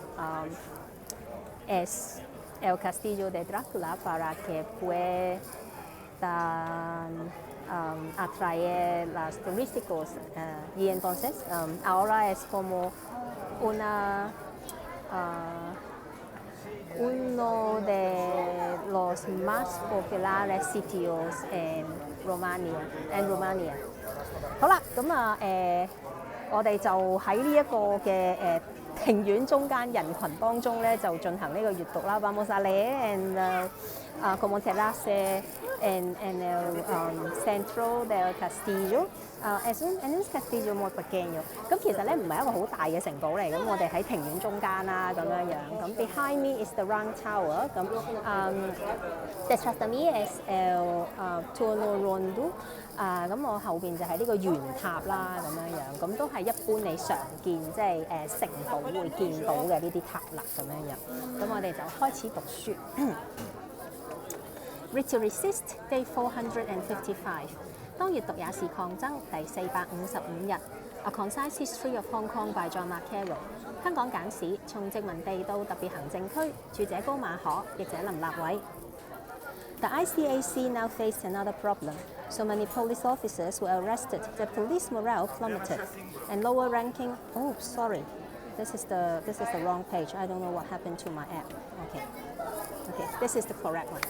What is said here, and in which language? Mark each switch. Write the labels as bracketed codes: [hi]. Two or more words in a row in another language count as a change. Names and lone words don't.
[es] es el castillo de Drácula para que puedan atraer los turísticos y entonces ahora es como uno de los más populares sitios en Romania。 [yue] 好啦，咁我哋就喺呢一個嘅庭院中間人群當中咧，就進行呢個閱讀啦。 [es] Vamos a leer en como terrace en el centro del castillo. Es un castillo muy pequeño. [yue] 咁其實咧唔係一個好大嘅城堡嚟，咁我哋喺庭院中間啦，咁樣樣。 [en] 咁 behind me is the round tower. [es] 咁 detrás de mí es el turno rondo. [yue] 咁我後邊就係呢個圓塔啦，咁樣樣。咁都係一般你常見即係城堡會見到嘅呢啲塔啦，咁樣樣。咁我哋就開始讀書。Read to Resist, Day 455。當閱讀也是抗爭，第455 日。A Concise History of Hong Kong by John Carroll。香港簡史，從殖民地到特別行政區，著者高馬可，譯者林立偉。 [en] The ICAC now faced another problem. So many police officers were arrested that police morale plummeted, and lower-ranking. Oh, sorry, this is the wrong page. I don't know what happened to my app. Okay, this is the correct one.